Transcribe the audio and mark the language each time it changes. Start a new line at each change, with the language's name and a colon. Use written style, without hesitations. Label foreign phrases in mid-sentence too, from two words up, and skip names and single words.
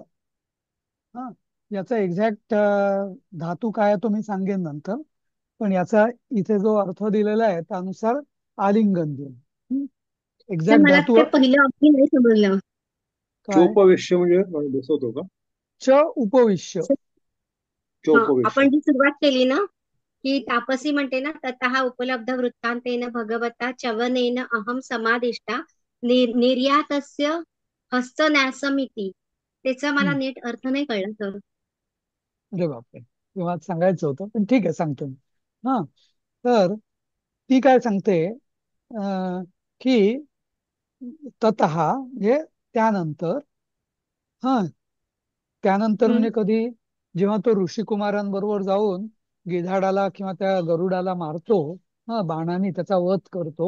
Marathi: हा, याचा एक्झॅक्ट धातू काय आहे तो मी सांगेन नंतर, पण याचा इथे जो अर्थ दिलेला आहे त्यानुसार आलिंगन देऊन. तर एक्झॅक्ट मला धातू ते पहिलं अगदी नाही समजलं. काय? चोपवेश्य म्हणजे बसवतो का?
Sanskrit: च उपविश्य.
Marathi: हा, चोपवेश्य. आपण जी सुरुवात केली ना, की तापसी म्हणते ना,
Sanskrit: ततः उपलब्ध वृत्तांतेन भगवता चवनेन अहम समादिष्टा निर्यातस्य हस्तन्यासमिती.
Marathi: त्याचा मला हम्म. नीट अर्थ नाही कळला सर. अरे बापरे, तेव्हा सांगायचं होतं, पण ठीक आहे सांगतो मी. हा, तर ती काय सांगते की ततः म्हणजे त्यानंतर. हा, त्यानंतर म्हणजे कधी, जेव्हा तो ऋषिकुमारांबरोबर जाऊन गिधाडाला किंवा त्या गरुडाला मारतो, हा, बाणाने त्याचा वध करतो.